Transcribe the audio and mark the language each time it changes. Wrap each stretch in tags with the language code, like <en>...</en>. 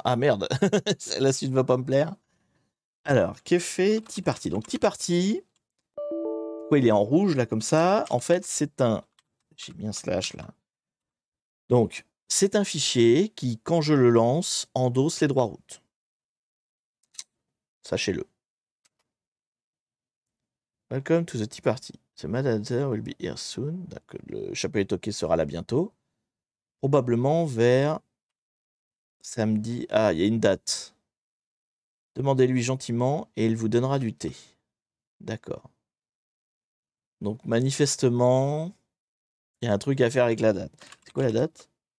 <fr>Ah merde, la suite va pas me plaire. Alors, qu'est fait Tea Party? Donc Tea Party, pourquoi il est en rouge là comme ça? En fait, c'est un... J'ai mis un slash là. Donc, c'est un fichier qui, quand je le lance, endosse les droits routes. Sachez-le.</fr> <en>Welcome to the Tea Party. The metadata will be here soon.</en> <fr>Donc, le chapelet toqué sera là bientôt. Probablement vers samedi. Ah, il y a une date. Demandez-lui gentiment et il vous donnera du thé. D'accord. Donc, manifestement, il y a un truc à faire avec la date. C'est quoi la date?</fr>